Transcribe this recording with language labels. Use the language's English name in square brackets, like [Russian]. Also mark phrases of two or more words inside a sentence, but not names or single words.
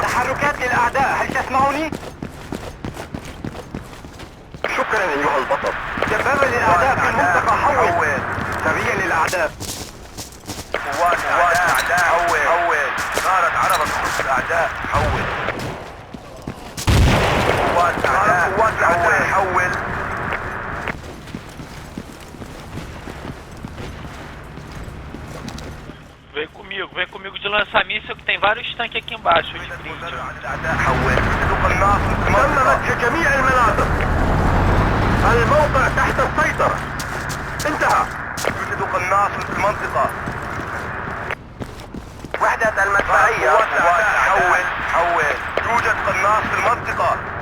[Arabic] تحركات الأعداء. هل تسمعوني؟ شكرا أيها البطل. دبابة للأعداء في المنطقة. حول سريع للأعداء. قوات الأعداء. حول صارت عربة تخص الأعداء. حول قوات الأعداء. حول [Portuguese] Vem comigo de lançar míssil que tem vários tanques aqui embaixo. [Arabic] تممت جميع المناطق. الموقع تحت السيطرة. انتهى. يوجد قناص في المنطقة. وحدة المدفعية. حول يوجد قناص في المنطقة.